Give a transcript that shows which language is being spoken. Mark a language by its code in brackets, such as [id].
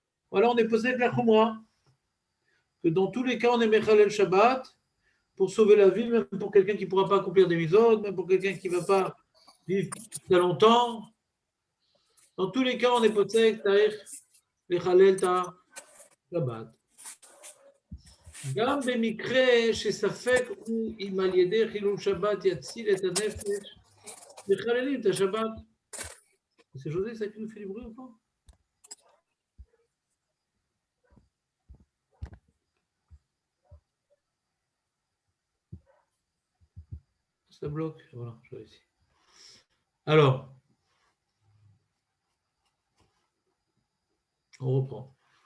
[fr] Voilà, on est posé de la Khumra. Que dans tous les cas, on est Mechalel Shabbat pour sauver la vie, même pour quelqu'un qui ne pourra pas accomplir des mitzvot, même pour quelqu'un qui ne va pas vivre très longtemps. Dans tous les cas, on est posé Mechalel Shabbat. [he] גם במקרה שספק הוא אם על ידי חילול שבת יציל את הנפש, מחללים את השבת. [fr] C'est José, ça qui nous fait du bruit ou pas? Ça bloque, voilà, je vais ici. Alors, on reprend.